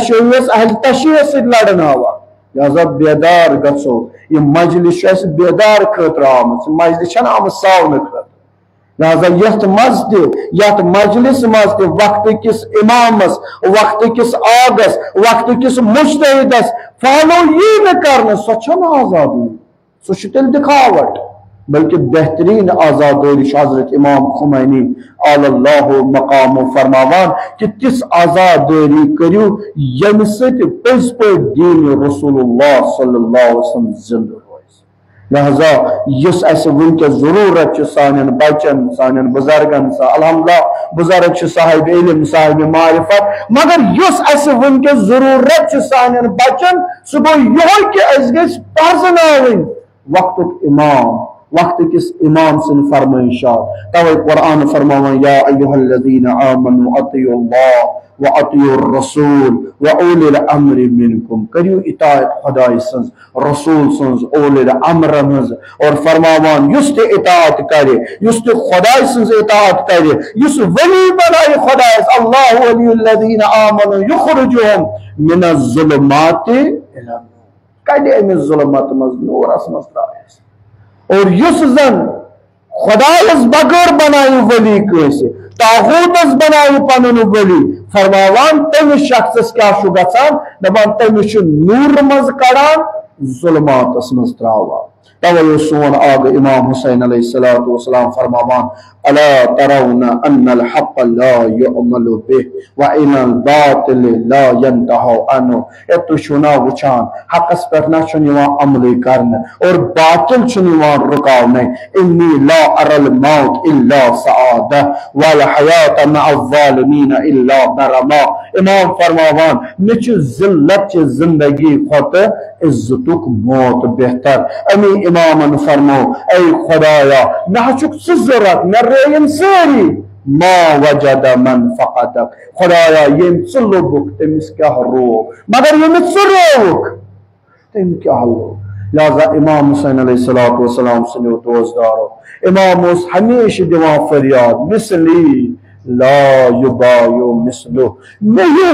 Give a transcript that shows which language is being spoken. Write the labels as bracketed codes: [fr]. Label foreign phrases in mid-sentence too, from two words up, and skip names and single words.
[ks] تشیٖعس سۭتۍ لڑناوان لہذا بیدار گژھو یہِ مجلس چھُ اسہِ بیدار خٲطرٕ آمٕژ مجلس چھنہٕ آمٕژ ساونہٕ خٲطرٕ لہذا یتھ منٛز تہِ یتھ مجلس منٛز تہِ وقتٕکِس امامس وقتٕکِس آگس وقتٕکِس مجتہدس فالو یی نہٕ کرنہٕ سۄ چھنہٕ آزادٲری سُہ چھُ تیٚلہِ دِکھاوٹ بلکہ بہترین آزادٲری چھُ حضرت امام خمینی [ar] علی اللہ مقامو [ks] فرماوان کہ تِژھ آزادٲری کٔرِو ییٚمہِ سۭتۍ پٔزۍ پٲٹھۍ دیٖنِ رسول اللہ [ar] صلی اللہ علیہ وسلم [ks] زندٕ روزِ لہذا یُس اسہِ وٕنکیٚس ضروٗرت چھِ سانٮ۪ن بچن سانٮ۪ن بُزرگن الحمدللہ بُزرگ چھِ صاحب علم صاحب معرفت مگر یُس اسہِ وٕنکیٚس ضروٗرت چھِ سانٮ۪ن بچن سُہ گوٚو یِہوے کہِ أسۍ گٔژھۍ پرزناوٕنۍ وقتُک امام وقتٕکِس امام سٕنٛدۍ فرمٲیشات توے قرآن فرماوان یا [ar] ایُہا الذین آمنوا اطیعوا اللہ واطیعوا الرسول واولی الامر منکم [ks] کٔرِو اطاعت خۄداے سٕنٛز رسول سٕنٛز اولی الامر ہٕنٛز اور فرماوان یُس تہِ اطاعت کرِ یُس تہِ خۄداے سٕنٛز اطاعت کرِ یُس ولی بنایہِ خۄدایس [ar] اللہ ولی الذین آمنوا یخرجہم من الظلمات الی النور [ks] کڑِ أمِس ظلمت منٛز نورس منٛز ترٛایس اور یُس زن خۄدایس بغٲر بنایہِ ولی کٲنٛسہِ طاغوٗتس بنایہِ پنُن ولی فرماوان تٔمِس شخصس کیٛاہ چھُ گژھان دپان تٔمِس چھُ نوٗرٕ منٛز کڑان ظلماتس منٛز تراوان توے اوس سون آغا امام حسین [ar] علیہ الصلوۃ والسلام [ks] فرماوان [ar] الا ترون ان الحق لا يعمل به وان الباطل لا ينتهى عنه [ks] اے تُہۍ چھِو نا وٕچھان حقس پٮ۪ٹھ نہ چھُنہٕ یِوان عملٕے کرنہٕ اور باطل چھُنہٕ یِوان رُکاونَے [ar] انی لا ارى الموت الا سعادہ والحیات مع الظالمین الا کرما [ks] امام فرماوان مےٚ چھُ ذلت چہِ زندگی کھۄتہٕ عزتُک موت بہتر امامن فرمو اے خدایا مےٚ حظ چھُکھ ژٕ ضوٚرتھ مےٚ رٲیِن سٲری [ar] ما وجد من فقدک [ks] خدایا یم ژٕ لوٚبُکھ تٔمِس کیٛاہ روو مگر ییٚمِس ژٕ رووُکھ تٔمۍ کیٛاہ لوٚگ لہذا امام حسین [ar] علیہ الصلوۃ والسلام [ks] سٕنٛدیو دوستدارو امام اوس ہمیشہ دِوان فریاد [ar] مثلی لا یبایو مثلو [ks] مےٚ ہیوٗ